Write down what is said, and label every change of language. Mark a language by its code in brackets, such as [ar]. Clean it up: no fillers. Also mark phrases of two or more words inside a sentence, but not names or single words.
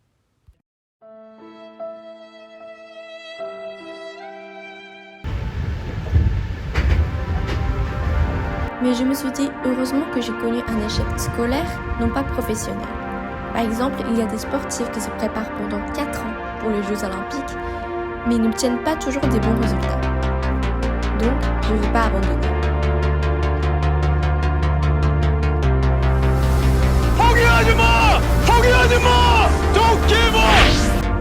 [fr] Mais je me suis dit, heureusement que j'ai connu un échec scolaire, non pas professionnel. Par exemple, il y a des sportifs qui se préparent pendant 4 ans pour les Jeux Olympiques, mais ils n'obtiennent pas toujours des bons résultats. Donc, je ne veux pas abandonner. [ko] 포기하지 마! 포기하지 마! [en] Don't give up!